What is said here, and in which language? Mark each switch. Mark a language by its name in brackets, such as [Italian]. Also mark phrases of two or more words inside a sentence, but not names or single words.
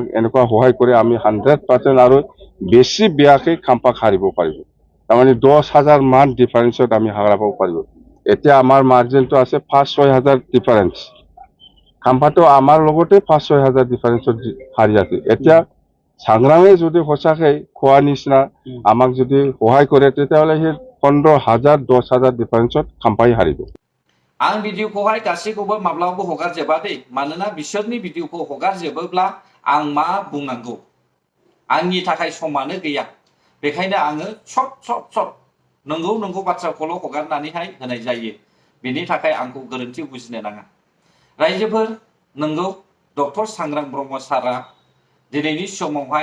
[Assamese] এনেকুৱা সহায় কৰে আমি 100% আৰু বেছি বিয়াকে খাম্পা হাৰিব পাৰিব তাৰমানে 10,000 মান ডিফাৰেন্সত আমি হাৰাব পাৰিব এতিয়া আমাৰ মাৰ্জিনটো আছে 5-6,000 ডিফাৰেন্স খাম্পাটো আমাৰ লগতে 5-6,000 ডিফাৰেন্সত হাৰি আছে এতিয়া সংগ্ৰামে যদি সঁচাকৈ খোৱা নিচিনা আমাক যদি সহায় কৰে তেতিয়াহ'লে সেই 15,000 10,000 ডিফাৰেন্সত খাম্পাই হাৰিব [Bodo] आं भिडिअखौहाय गासैखौबो माब्लाबाबो हगारजोबा दे मानोना बिसोरनि भिडिअखौ हगारजोबोब्ला आं मा बुंनांगौ आंनि थाखाय समानो गैया बेखायनो आङो सर्ट नंगौ बाथ्राखौल' हगारनानैहाय होनाय जायो बेनि थाखाय आंखौ गोरोन्थि बुजिनो नाङा रायजोफोर नंगौ डक्टर सांग्रां ब्रह्म सारा दिनैनि समावहाय